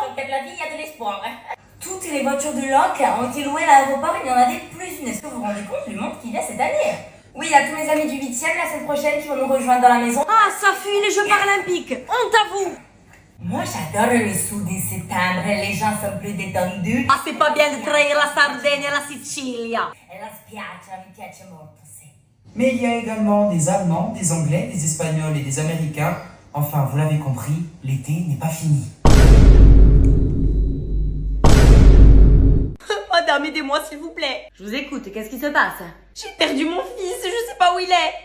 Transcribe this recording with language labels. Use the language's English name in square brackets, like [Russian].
[French] Dans le cas de la vie, il y a de l'espoir, hein. Toutes les voitures de LOC ont été louées à l'aéroport, il y en avait plus une. Est-ce que vous vous rendez compte du monde qu'il y a cette année? Oui, il y a tous mes amis du 8e la semaine prochaine qui vont nous rejoindre dans la maison. Ah, ça fuit les Jeux Paralympiques. Honte à vous. Moi, j'adore le sud de septembre, les gens sont plus détendus. Ah, c'est pas bien de trahir la Sardaigne et la Sicilie. [Italian] Et la spiaggia mi piace molto, sì. [French] Mais il y a également des Allemands, des Anglais, des Espagnols et des Américains. Enfin, vous l'avez compris, l'été n'est pas fini. Madame, aidez-moi s'il vous plaît. Je vous écoute, qu'est-ce qui se passe? J'ai perdu mon fils, je sais pas où il est.